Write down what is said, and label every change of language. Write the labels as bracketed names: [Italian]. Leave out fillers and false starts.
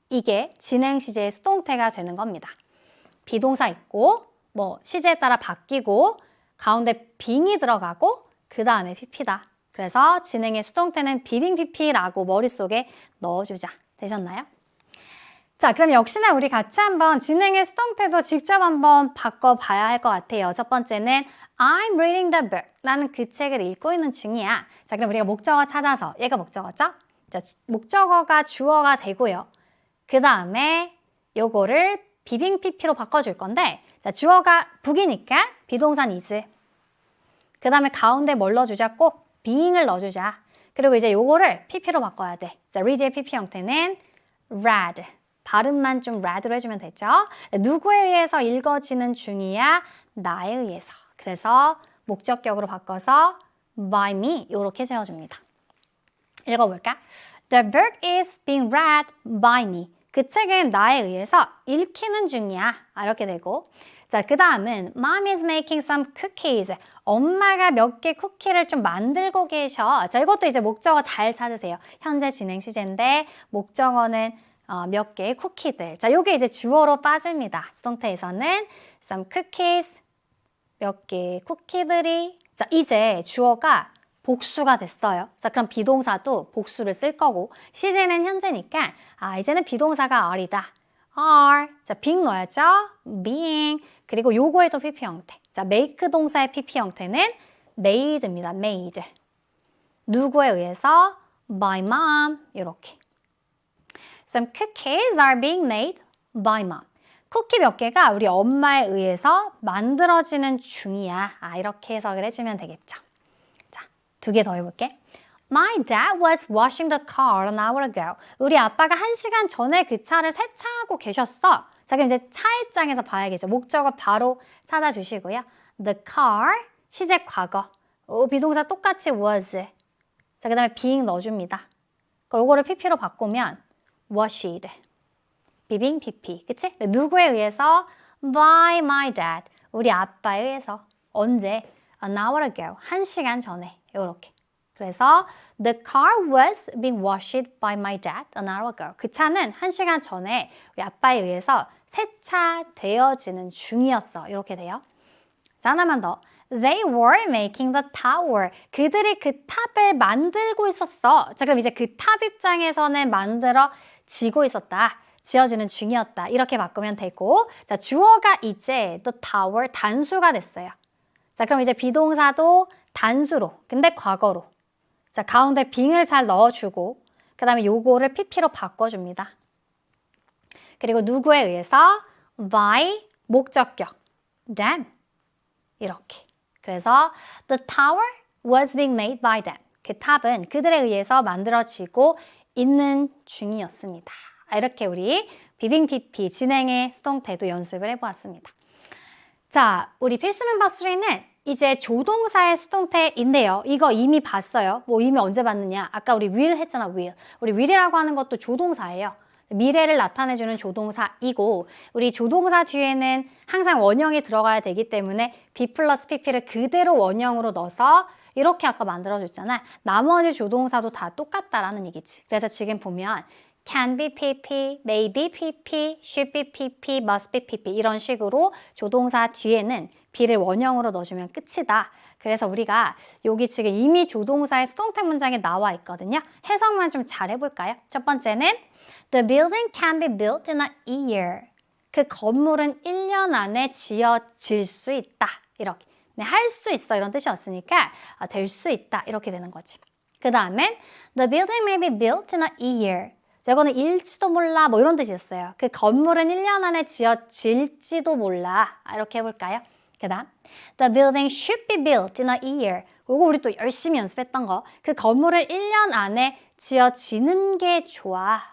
[Korean] 이게 진행 시제의 수동태가 되는 겁니다. 비동사 있고 뭐 시제에 따라 바뀌고 가운데 being이 들어가고 그 다음에 pp다. 그래서 진행의 수동태는 being pp라고 머릿속에 넣어주자. 되셨나요? 자, 그럼 역시나 우리 같이 한번 진행의 수동태도 직접 한번 바꿔봐야 할 것 같아요. [English] 첫 번째는 I'm reading the book. [Korean] 나는 그 책을 읽고 있는 중이야. 자, 그럼 우리가 목적어 찾아서 얘가 목적어죠? 자, 목적어가 주어가 되고요. 그 다음에 요거를 being pp로 바꿔줄 건데 자, 주어가 book이니까 비동사는 is. 그 다음에 가운데 뭘 넣어주자? 꼭 being을 넣어주자. 그리고 이제 요거를 pp로 바꿔야 돼. 자, read의 pp 형태는 read. 발음만 좀 read로 해주면 되죠. 누구에 의해서 읽어지는 중이야? 나에 의해서. 그래서 목적격으로 바꿔서 by me 이렇게 세워줍니다. 읽어볼까? [English] The book is being read by me. [Korean] 그 책은 나에 의해서 읽히는 중이야. 이렇게 되고 자, 그 다음은 [English] Mom is making some cookies. [Korean] 엄마가 몇 개 쿠키를 좀 만들고 계셔. 자, 이것도 이제 목적어 잘 찾으세요. 현재 진행 시제인데 목적어는 몇 개의 쿠키들. 자, 요게 이제 주어로 빠집니다. 수동태에서는 some cookies, 몇 개의 쿠키들이. 자, 이제 주어가 복수가 됐어요. 자, 그럼 비동사도 복수를 쓸 거고 시제는 현재니까 이제는 비동사가 are이다. are. 자, being 넣어야죠. [English] being. [Korean] 그리고 요거의 또 pp 형태. 자, make 동사의 pp 형태는 made입니다. made. 누구에 의해서? [English] by mom. [Korean] 이렇게. [English] Some cookies are being made by mom. [Korean] 쿠키 몇 개가 우리 엄마에 의해서 만들어지는 중이야. 이렇게 해석을 해주면 되겠죠. 자, 2개 더 해볼게. [English] My dad was washing the car an hour ago. [Korean] 우리 아빠가 1시간 전에 그 차를 세차하고 계셨어. 자, 그럼 이제 차 입장에서 봐야겠죠. 목적어 바로 찾아주시고요. The car, 시제 과거. 비동사 똑같이 was. 자, 그 다음에 being 넣어줍니다. 요거를 pp로 바꾸면 washed. being pp. 그치? 누구에 의해서? [English] By my dad. [Korean] 우리 아빠에 의해서. 언제? [English] An hour ago. [Korean] 1시간 전에. 요렇게. [English] 그래서 the car was being washed by my dad an hour ago. [Korean] 그 차는 1시간 전에 우리 아빠에 의해서 세차되어지는 중이었어. 이렇게 돼요. 자, 하나만 더. [English] They were making the tower. [Korean] 그들이 그 탑을 만들고 있었어. 자, 그럼 이제 그 탑 입장에서는 만들어지고 있었다. 지어지는 중이었다. 이렇게 바꾸면 되고 자, 주어가 이제 the tower 단수가 됐어요. 자, 그럼 이제 비동사도 단수로 근데 과거로 자, 가운데 being을 잘 넣어주고 그 다음에 요거를 pp로 바꿔줍니다. 그리고 누구에 의해서? by 목적격 them 이렇게. [English] 그래서 the tower was being made by them. [Korean] 그 탑은 그들에 의해서 만들어지고 있는 중이었습니다. 이렇게 우리 being pp 진행의 수동태도 연습을 해보았습니다. 자, 우리 필수 멤버 3는 이제 조동사의 수동태인데요. 이거 이미 봤어요. 뭐 이미 언제 봤느냐? 아까 우리 will 했잖아, will. 우리 will이라고 하는 것도 조동사예요. 미래를 나타내주는 조동사이고 우리 조동사 뒤에는 항상 원형이 들어가야 되기 때문에 be 플러스 pp를 그대로 원형으로 넣어서 이렇게 아까 만들어줬잖아. 나머지 조동사도 다 똑같다라는 얘기지. 그래서 지금 보면 [English] can be PP, may be PP, should be PP, must be PP 이런 식으로 조동사 뒤에는 be를 원형으로 넣어주면 끝이다. [Korean] 그래서 우리가 여기 지금 이미 조동사의 수동태 문장이 나와 있거든요. 해석만 좀 잘 해볼까요? [English] 첫 번째는 The building can be built in a year. [Korean] 그 건물은 1년 안에 지어질 수 있다. 이렇게. 네, 할 수 있어 이런 뜻이었으니까 될 수 있다. 이렇게 되는 거지. [English] 그 다음엔 The building may be built in a year. [Korean] 이거는 일지도 몰라 뭐 이런 뜻이었어요. 그 건물은 1년 안에 지어질지도 몰라. 이렇게 해볼까요? [English] 그 다음 The building should be built in a year. [Korean] 이거 우리 또 열심히 연습했던 거. 그 건물을 1년 안에 지어지는 게 좋아.